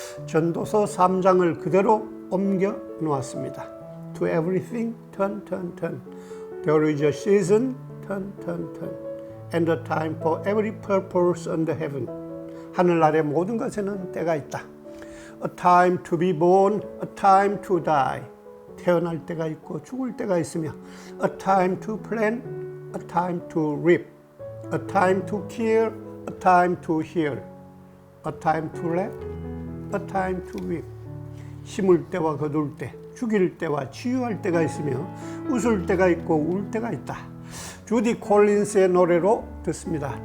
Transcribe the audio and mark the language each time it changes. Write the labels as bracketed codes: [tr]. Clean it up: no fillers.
[ko] 전도서 3장을 그대로 옮겨 놓았습니다. [en] To everything, turn. There is a season, turn. And a time for every purpose under heaven. [ko] 하늘 아래 모든 것에는 때가 있다. [en] A time to be born, a time to die. [ko] 태어날 때가 있고 죽을 때가 있으며 [en] A time to plant, a time to reap. A time to kill, a time to heal. A time to laugh, a time to weep. [ko] 심을 때와 거둘 때, 죽일 때와 치유할 때가 있으며 웃을 때가 있고 울 때가 있다. 주디 콜린스의 노래로 듣습니다.